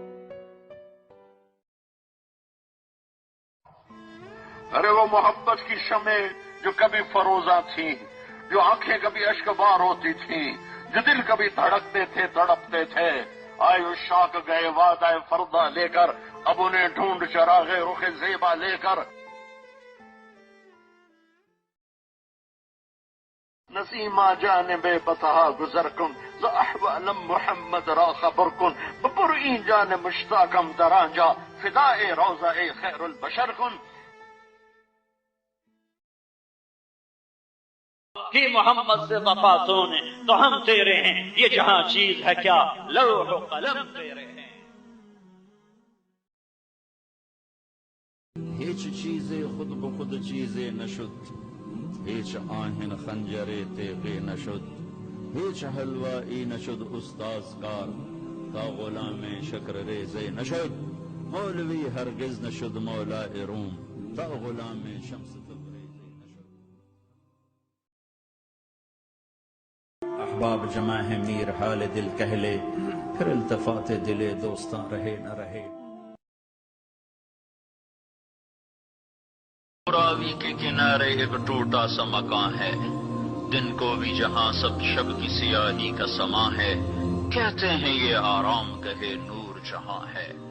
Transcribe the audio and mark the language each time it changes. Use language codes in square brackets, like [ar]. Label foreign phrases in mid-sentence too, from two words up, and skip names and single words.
[ur] ارے وہ محبت کی شمع جو کبھی فروزاں تھیں، جو آنکھیں کبھی اشکبار ہوتی تھیں، جو دل کبھی دھڑکتے تھے تڑپتے تھے، آئے عشاق گئے وعدہ فردا لے کر، اب انہیں ڈھونڈ چراغ رخ زیبا لے کر۔ [fa] نسیمہ جانب بتہا گزر کن، ز احوالم محمد را خبر کن، بپر این جان مشتاقم در آنجا، فدائے روضہ خیر البشر کن۔ [ur] کہ محمد سے وفا تو نے تو ہم تیرے ہیں، یہ جہاں چیز ہے کیا لوح و قلم تیرے ہیں۔ [fa] ہیچ چیزیں خود بخود چیزیں نشد، ہیچ آہن خنجر تیغے نشد، ہیچ حلوائی نشد استاز کار، تا غلام شکر ریزے نشد، مولوی ہرگز نشد مولا روم، تا غلام شمس تبریزے نشد۔ [ur] احباب جمع ہے میر حال دل کہہ لے، پھر التفات دل دوستاں رہے نہ رہے۔ راوی کے کنارے ایک ٹوٹا سا مکان ہے، دن کو بھی جہاں سب شب کی سیاہی کا سماں ہے، کہتے ہیں یہ آرام گہے نور جہاں ہے۔